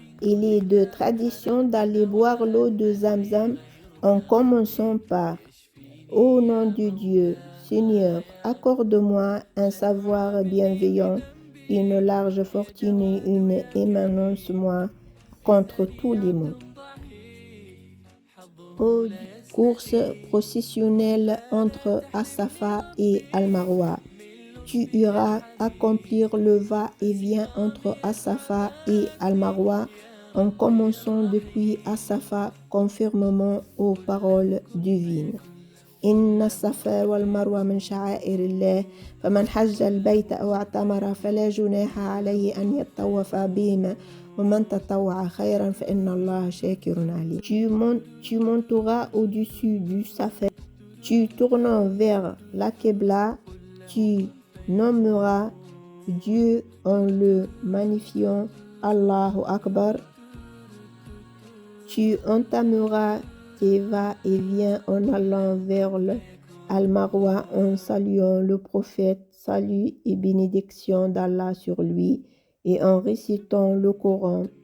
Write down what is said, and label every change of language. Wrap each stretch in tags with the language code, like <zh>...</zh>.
<fr>Il est de tradition d'aller boire l'eau de Zamzam en commençant par « Au nom de Dieu, Seigneur, accorde-moi un savoir bienveillant, une large fortune et une émanence-moi contre tous les maux. » Ô Dieu, course processionnelle entre As-Safa et Al-Marwa. Tu iras accomplir le va-et-vient entre As-Safa et Al-Marwa en commençant depuis As-Safa conformément aux paroles divines.</fr> <ar>إن الصفا والمروة من شعائر الله فمن حج البيت أو اعتمر فلا جناح عليه أن يطوف بهما ومن تطوع خيرا فإن الله شاكر عليم.</ar> <fr>Tu monteras au-dessus du Safa, tu tournes vers la Qibla, tu nommeras Dieu en le magnifiant Allahu Akbar, tu entameras tes va-et-vient en allant vers le Al-Marwa en saluant le prophète, salut et bénédiction d'Allah sur lui, et en récitant le Coran.</fr>